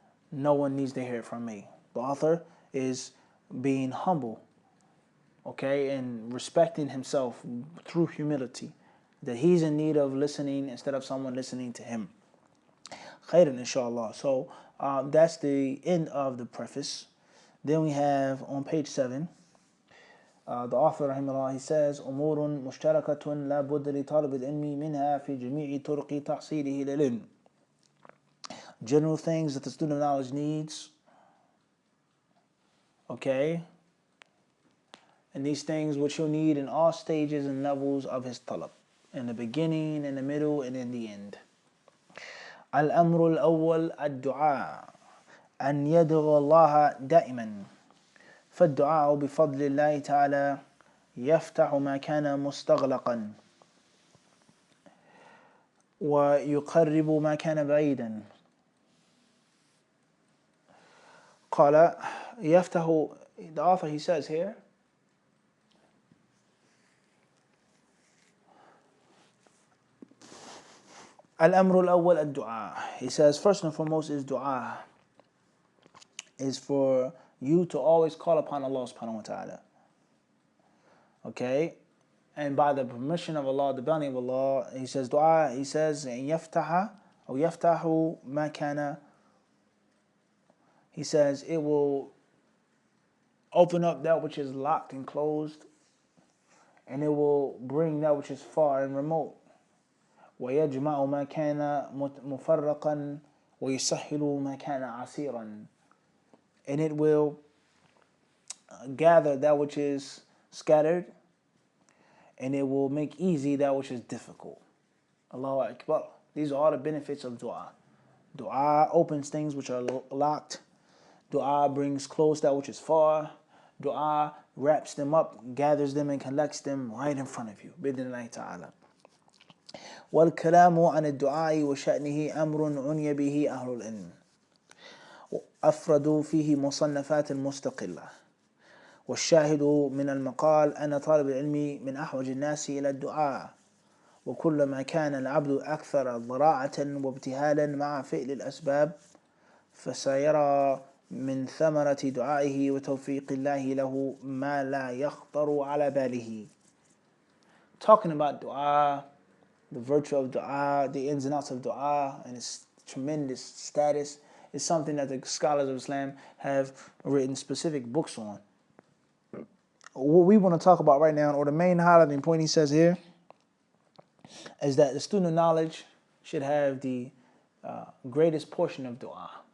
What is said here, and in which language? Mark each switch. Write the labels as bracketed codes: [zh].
[en] No one needs to hear it from me. The author is being humble, okay, and respecting himself through humility, that he's in need of listening instead of someone listening to him. Khairan, inshallah. So that's the end of the preface. Then we have on page 7, the author, rahimahullah, he says, [ar] أمور مشتركة لا بد لطالب العلم منها في جميع طرق تحصيله للعلم. [en] General things that the student of knowledge needs, okay, and these things which he'll need in all stages and levels of his talab, in the beginning, in the middle, and in the end. [ar] الأمر الأول الدعاء أن يدعو الله دائما. فالدعاء بفضل الله تعالى يفتح ما كان مستغلقا ويقرب ما كان بعيدا. قال يفتح, [en] the author, he says here, [ar] الأمر الأول الدعاء. [en] He says, first and foremost is dua, is for you to always call upon Allah subhanahu wa ta'ala. Okay? And by the permission of Allah, the bounty of Allah, he says dua, he says [ar] يفتح أو يفتح ما كان. [en] He says it will open up that which is locked and closed, and it will bring that which is far and remote. [ar] ويجمع ما كان مفرقا ويسهل ما كان عسيرا. [en] And it will gather that which is scattered, and it will make easy that which is difficult. Allahu Akbar. These are all the benefits of dua. Dua opens things which are locked. Dua brings close that which is far. Dua wraps them up, gathers them, and collects them right in front of you. [ar] Bidnillahi ta'ala. والكلام عن الدعاء وشأنه أمر عني به أهل العلم. أفردوا فيه مصنفات مستقلة. والشاهد من المقال أن طالب العلم من أحوج الناس إلى الدعاء. وكلما كان العبد أكثر ضراعة وابتهالا مع فعل الأسباب فسيرى من ثمرة دعائه وتوفيق الله له ما لا يخطر على باله. [en] Talking about dua, the virtue of dua, the ins and outs of dua, and its tremendous status is something that the scholars of Islam have written specific books on. What we want to talk about right now, or the main highlighting point he says here, is that the student of knowledge should have the greatest portion of dua.